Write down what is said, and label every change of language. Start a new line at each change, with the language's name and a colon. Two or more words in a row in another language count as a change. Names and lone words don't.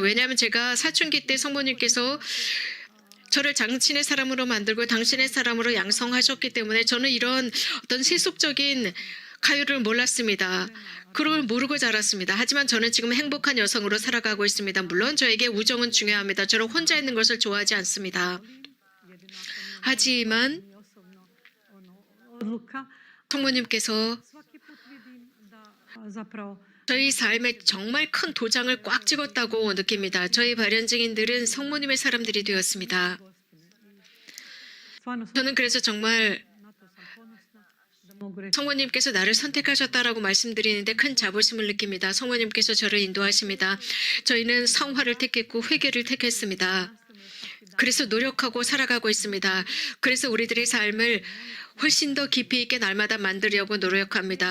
Korean: 왜냐하면 제가 사춘기 때 성모님께서 저를 당신의 사람으로 만들고 당신의 사람으로 양성하셨기 때문에 저는 이런 어떤 세속적인 가요를 몰랐습니다. 그걸 모르고 자랐습니다. 하지만 저는 지금 행복한 여성으로 살아가고 있습니다. 물론 저에게 우정은 중요합니다. 저는 혼자 있는 것을 좋아하지 않습니다. 하지만 Odluka. 성모님께서
Croatian: Svaki put vidim da zapravo
Korean: 저희 삶에 정말 큰 도장을 꽉 찍었다고 느낍니다. 저희 발현증인들은 성모님의 사람들이 되었습니다. stvarno 저는 그래서 정말
Croatian: na to sam ponosna da mogu reći
Korean: 성모님께서 나를 선택하셨다라고 말씀드리는데 큰 자부심을 느낍니다. 성모님께서 저를 인도하십니다. 저희는 성화를 택했고 회개를 택했습니다. 그래서 노력하고 살아가고 있습니다. 그래서 우리들의 삶을 훨씬 더 깊이 있게 날마다 만들려고 노력합니다.